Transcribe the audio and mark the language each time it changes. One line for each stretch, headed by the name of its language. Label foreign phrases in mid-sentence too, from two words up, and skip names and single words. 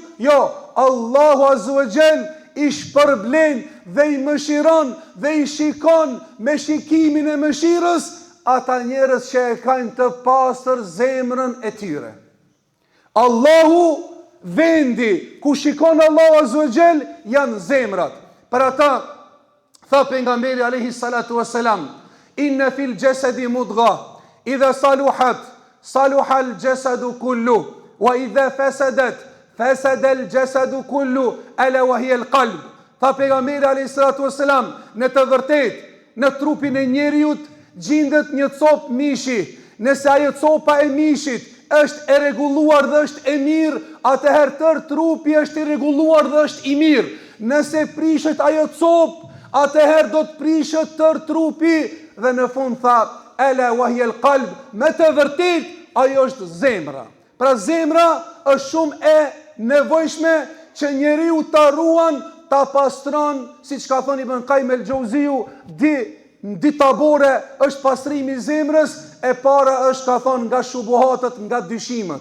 Albanian: Jo, Allahu
Arabic: عز وجل
Albanian: i shpërblen dhe i mëshiron dhe i shikon me shikimin e mëshirës ata njerëz që e kanë të pastër zemrën e tyre. Allahu, vendi ku shikon Allahu
Arabic: عز وجل
Albanian: janë zemrat. Për ata tha pejgamberi
Arabic: عليه الصلاة والسلام, إن في الجسد مضغة إذا صلحت صلح الجسد كله وإذا فسدت فسد الجسد كله ألا وهي القلب.
Albanian: Tha pejgamberi
Arabic: عليه الصلاة والسلام,
Albanian: në të vërtetë në trupin e njeriut gjendet një copë mishi. Nëse ajo copa e mishit është e rregulluar dhe është e mirë, atëherë tërë trupi është i rregulluar dhe është i mirë. Nëse prishet ajo copë, atëherë do të prishet tërë trupi. Dhe në fund tha,
Arabic: ألا وهي القلب,
Albanian: me të vërtetë ajo është zemra. Pra zemra është shumë e nevojshme që njeriu ta ruan, ta pastron, siç ka thënë Ibn Qayyim el-Jauziu, di tabore është pastrimi i zemrës. E para është, ka thonë, nga shubuhatët, nga dyshimet.